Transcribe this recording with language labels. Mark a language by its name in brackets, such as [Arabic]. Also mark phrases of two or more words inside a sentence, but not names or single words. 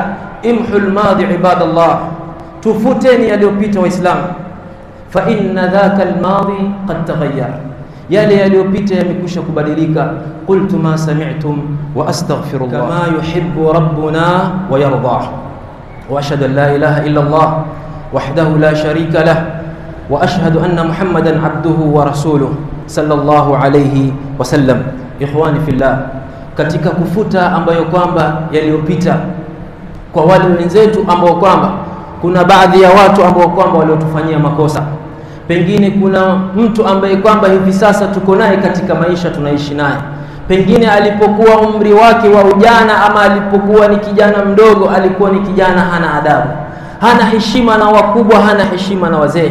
[Arabic] Imhul madi ibadallah, [Swahili] tufuteni yaliyopita Waislamu, [Arabic] fa inna dhaka almadi qad taghayyar. [Swahili] Yale yaliyopita yamekwisha kubadilika. [Arabic] Qultu ma sami'tum wa astaghfirullah kama yuhibbu rabbuna wa yarda. وأشهد أن لا إله إلا الله وحده لا شريك له وأشهد أن محمدا عبده ورسوله صلى الله عليه وسلم. إخواني في الله, [Swahili] katika kufuta ambayo kwamba yaliyopita kwa wale wenzetu ambao kwamba kuna baadhi ya watu ambao kwamba waliotufanyia makosa, pengine kuna mtu ambaye kwamba hivi sasa tuko naye katika maisha tunaishi naye, pengine alipokuwa umri wake wa ujana ama alipokuwa ni kijana mdogo alikuwa ni kijana hana adabu, hana heshima na wakubwa, hana heshima na wazee.